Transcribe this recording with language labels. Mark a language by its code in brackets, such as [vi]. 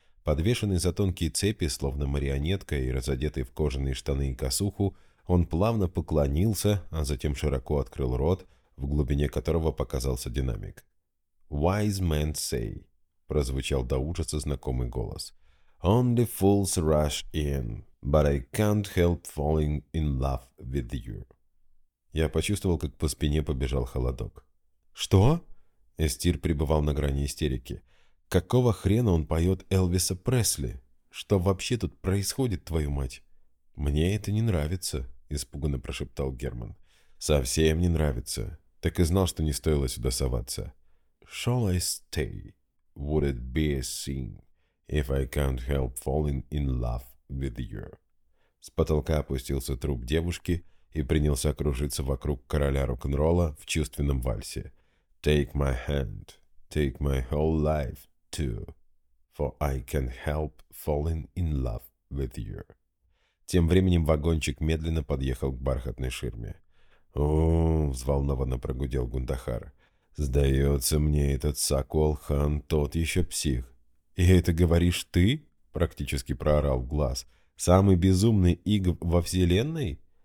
[ru] Подвешенный за тонкие цепи, словно марионетка, и разодетый в кожаные штаны и косуху, он плавно поклонился, а затем широко открыл рот, в глубине которого показался динамик. [en] «Wise men say», [ru] — прозвучал до ужаса знакомый голос. [en] «Only fools rush in, but I can't help falling in love with you». [ru] Я почувствовал, как по спине побежал холодок. «Что?» Эстир пребывал на грани истерики. «Какого хрена он поет Элвиса Пресли? Что вообще тут происходит, твою мать?» «Мне это не нравится», — испуганно прошептал Герман. «Совсем не нравится. Так и знал, что не стоило сюда соваться». [en] «Shall I stay? Would it be a sin if I can't help falling in love with you?» [ru] С потолка опустился труп девушки и принялся кружиться вокруг короля рок-н-ролла в чувственном вальсе. [en] «Take my hand, take my whole life too, for I can't help falling in love with you». [ru] Тем временем вагончик медленно подъехал к бархатной ширме. «О-о-о!» — взволнованно прогудел Гундахар. «Сдается мне, этот Сокол Хан тот еще псих». «И это говоришь ты?» — практически проорал Глаз. «Самый безумный иг во вселенной?»